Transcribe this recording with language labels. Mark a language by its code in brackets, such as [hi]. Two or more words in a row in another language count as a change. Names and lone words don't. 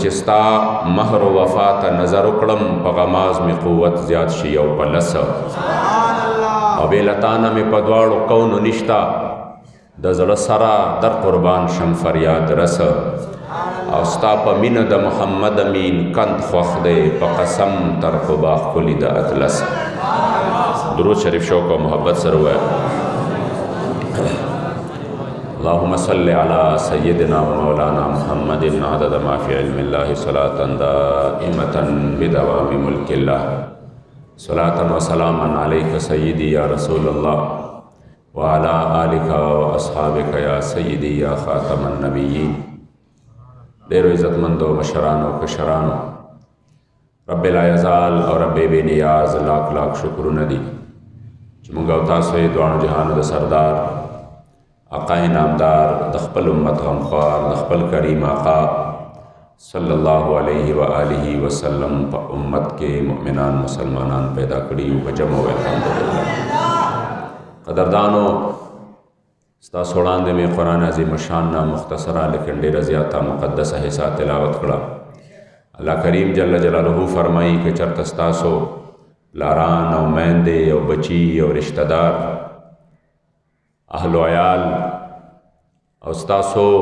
[ps] چې ستا مهر و وفا ته نظر وکړم په غماز مې قوت زیات شي او په لسه او بې له تانه مې په دواړو کونو نشته د زړه سره در قربان شم فریاد رسه او ستا په مینه د محمد امین کند خوښ دی په قسم تر قبا ښکلي د اطلس درود شریف شوق او محبت سره ووایه [ar] اللهم صل على سيدنا ومولانا محمد عدد ما في علم الله صلاة دائمة بدوام ملك الله صلاة وسلاما عليك سيدي يا رسول الله وعلى آلك وأصحابك يا سيدي يا خاتم النبيين [ps] ډیرو عزتمندو مشرانو کشرانو [ar] رب لا یزال [ps] او رب بے نیاز لاکھ لاکھ شکرونه دي چې مونږ او تاسو یې دواړو جهانو د سردار آقا نامدار د خپل امت غمخوار د خپل کریم آقا [ar] صلی الله علیه و آله وسلم [ps] په امت کې مؤمنان مسلمانان پیدا کړي په جمع و الحمدلله قدردانو ستاسو وړاندې مې قرآن عظیم شان نه مختصره لیکن ډېره زیاته مقدسه حصہ تلاوت کړه الله کریم [ar] جل جلاله [ps] فرمایي که چېرته ستاسو پلاران او میندې او بچي او رشته دار اهل و عیال او ستاسو